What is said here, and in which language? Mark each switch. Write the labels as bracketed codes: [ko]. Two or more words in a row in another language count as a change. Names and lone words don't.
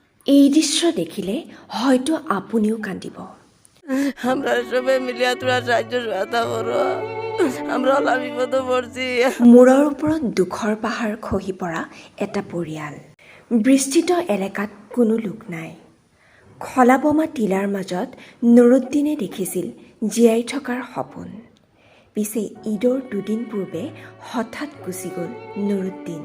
[as] এই দৃশ্য দেখিলে হয়তো আপুনিও কান্দিব। [bn] আমরা সবাই মিলিয়া তোরা সাহায্য সহায়তা করো, আমরা অলপ বিপদে পড়ছি। [as] মূৰৰ ওপৰত দুখৰ পাহাৰ খহি পৰা এটা পৰিয়াল। বিস্তৃত এলেকাত কোনো লোক নাই। খলাবমা টিলাৰ মাজত নুৰুদ্দিনে দেখিছিল জীয়াই থকাৰ সপোন। পিছে ঈদৰ দুদিন পূৰ্বে হঠাৎ গুচি গ'ল নুৰুদ্দিন।